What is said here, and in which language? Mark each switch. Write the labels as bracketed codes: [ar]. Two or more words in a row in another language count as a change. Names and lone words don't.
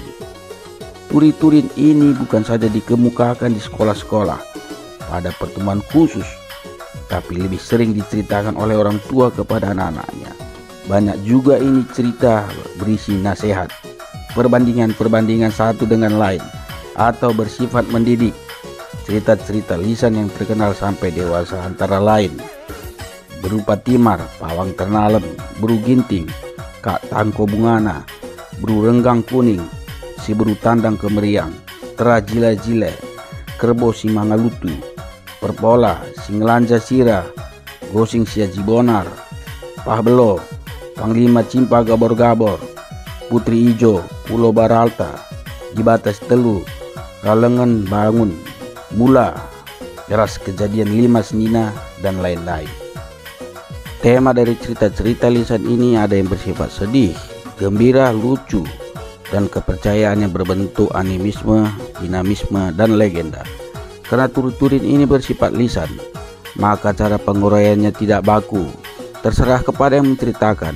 [id] Turi-turin ini bukan saja dikemukakan di sekolah-sekolah pada pertemuan khusus, tapi lebih sering diceritakan oleh orang tua kepada anak-anaknya. Banyak juga ini cerita berisi nasihat, perbandingan-perbandingan satu dengan lain, atau bersifat mendidik. cerita-cerita lisan yang terkenal sampai dewasa antara lain berupa Timar, Pawang Ternalem, Bru Ginting, Kak Tangko Bungana, Bru Renggang Kuning, Si Bru Tandang Kemeriang, Tera Jile-Jile, Kerbo Si Mangalutu, Perpola, Singlanja Sira, Gosing Siaji Bonar, Pahbelo, Panglima Cimpa Gabor-Gabor, Putri Ijo, Pulau Baralta, Jibatas Telu, Ralengan Bangun, Mula, Deras Kejadian 5 Senina, dan lain-lain. Tema dari cerita-cerita lisan ini ada yang bersifat sedih, gembira, lucu, dan kepercayaannya berbentuk animisme, dinamisme, dan legenda. Karena tutur-turin ini bersifat lisan, maka cara penguraiannya tidak baku, terserah kepada yang menceritakan.